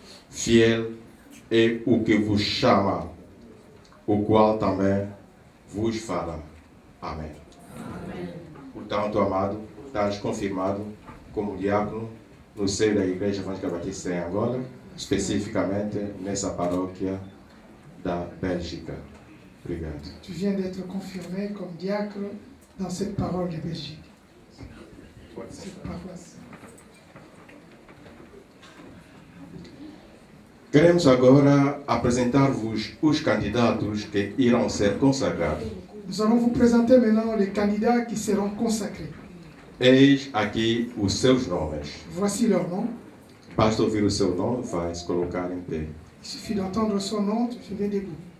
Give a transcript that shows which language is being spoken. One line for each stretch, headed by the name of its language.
Portuguese: Fiel é o que vos chama, o qual também vos fará. Amém. Portanto, amado, estás confirmado como diácono no seio da Igreja Evangélica Batista em Angola, especificamente nessa paróquia da Bélgica. Obrigado.
French: Tu viens d'être confirmé comme diacre dans cette parole de Belgique. Cette paroisse.
Portuguese: Queremos agora apresentar-vos os candidatos que irão ser consagrados.
French: Nous allons vous présenter maintenant les candidats qui seront consacrés.
Portuguese: Eis aqui os seus nomes.
French: Voici leur nom.
Portuguese: Basta ouvir o seu nome, vai se colocar em pé.
French: Il suffit d'entendre son nom, tu te mets debout.